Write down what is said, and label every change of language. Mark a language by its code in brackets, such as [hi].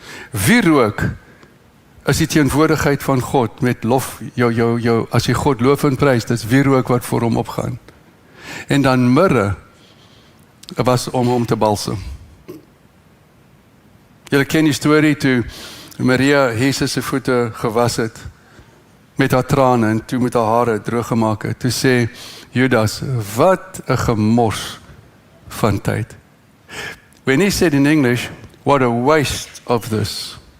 [af] Wierook is die teenwoordigheid van God met lof, as jy God loof en prys, dis wierook wat voor hom opgaan. En dan mirre was om hom te balsem. Julle ken die storie toe Maria Jesus se voete gewas het met haar trane en toe met haar hare droog gemaak het. Toe sê Judas, wat 'n gemors van tyd. [en] When he said in English, what a waste of this.